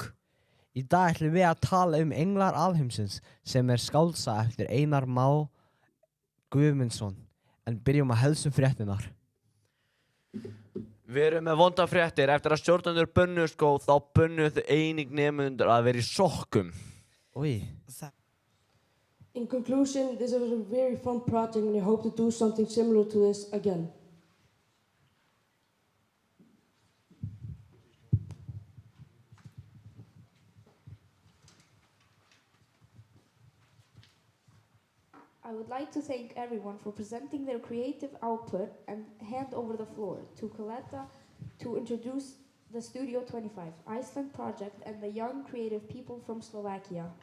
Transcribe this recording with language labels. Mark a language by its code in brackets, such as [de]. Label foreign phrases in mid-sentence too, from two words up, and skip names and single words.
[is] Í dag ætlum við að tala Englar alheimsins sem skáldsaga eftir Einar Má Guðmundsson. En byrjum að helstu fréttinar. Við erum með vonda fréttir. Eftir að stjórnendur bönnuðu skóð þá bönnuðu eining nemendur að vera í sokkum. Oj. [en] In conclusion, this was a very fun project and I hope to do something similar to this again. I would like to thank everyone for presenting their creative output and hand over the floor to Coletta to introduce the Studio 25 Iceland project and the young creative people from Slovakia.